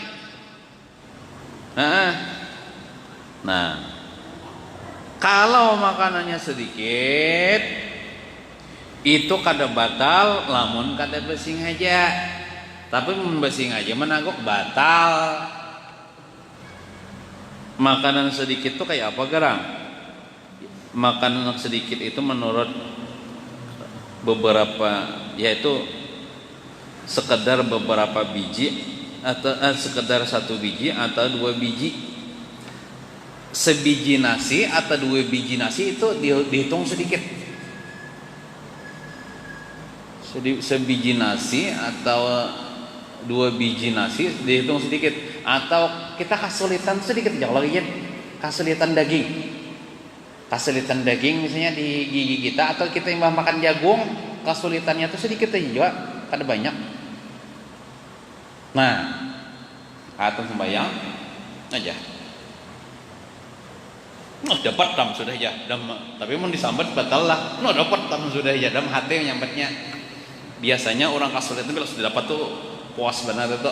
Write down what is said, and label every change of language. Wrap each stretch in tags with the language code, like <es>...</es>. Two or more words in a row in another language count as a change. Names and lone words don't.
<bjn>Nah, kalau makanannya sedikit itu kada batal lamun kada bersengaja. Tapi mun bersengaja menagok batal. Makanan sedikit itu kayak apa garang?</bjn> <id>Makanan sedikit itu menurut beberapa yaitu sekedar beberapa biji atau sekedar 1 biji atau 2 biji. Sebiji nasi atau 2 biji nasi itu dihitung sedikit. Sebiji nasi atau 2 biji nasi dihitung sedikit, atau kita kesulitan sedikit ya kalau kesulitan daging misalnya di gigi kita, atau kita yang makan jagung kesulitannya itu sedikit aja juga,</id> <bjn>kada banyak.</bjn> <id>Nah, atau sembahyang aja.</id> <bjn>Dapat tam sudah ya, tapi mau disambat batal lah. Dapat tam sudah ya, hati yang nyambatnya. Biasanya orang kesulitan bila sudah dapat tuh puas benar itu.</bjn>